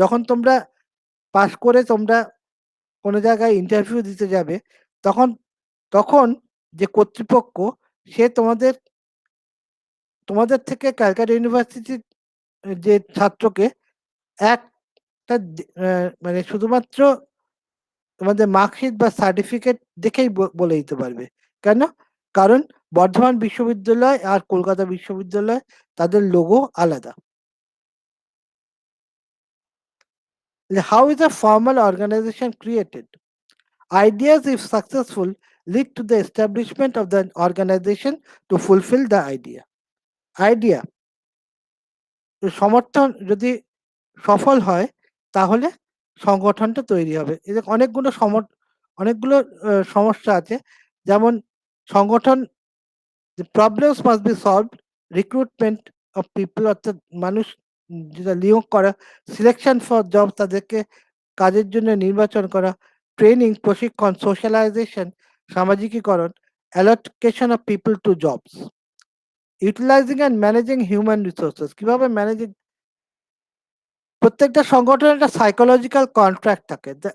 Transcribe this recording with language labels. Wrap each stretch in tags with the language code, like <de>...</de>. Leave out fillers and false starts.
<bn>যখন তোমরা পাস করে তোমরা কোনো জায়গায় ইন্টারভিউ দিতে যাবে তখন তখন যে কর্তৃপক্ষ সে তোমাদের থেকে ক্যালকাটা ইউনিভার্সিটির যে ছাত্রকে একটা মানে শুধুমাত্র তোমাদের মার্কশিট বা সার্টিফিকেট দেখেই বলে দিতে পারবে। কেন? কারণ বর্ধমান বিশ্ববিদ্যালয় আর কলকাতা বিশ্ববিদ্যালয় তাদের লোগো আলাদা।</bn> <en>How is a formal organization created? Ideas, if successful, lead to the establishment of the organization to fulfill the idea.</en> <bn>Idea সমর্থন যদি সফল হয় তাহলে সংগঠনটা তৈরি হবে। এই যে অনেকগুলো সমস্যা আছে। যেমন সংগঠন</bn> <en>the problems must be solved, recruitment of people</en> <bn>অর্থাৎ মানুষ যেটা নিয়োগ করা,</bn> <en>selection for job</en> <bn>তাদেরকে কাজের জন্য নির্বাচন করা, ট্রেনিং প্রশিক্ষণ, socialisation সামাজিকীকরণ,</bn> <en>allocation of people to jobs, utilising and managing human resources</en> <bn>কিভাবে প্রত্যেকটা সংগঠনের একটা সাইকোলজিক্যাল কন্ট্রাক্ট থাকে।</bn>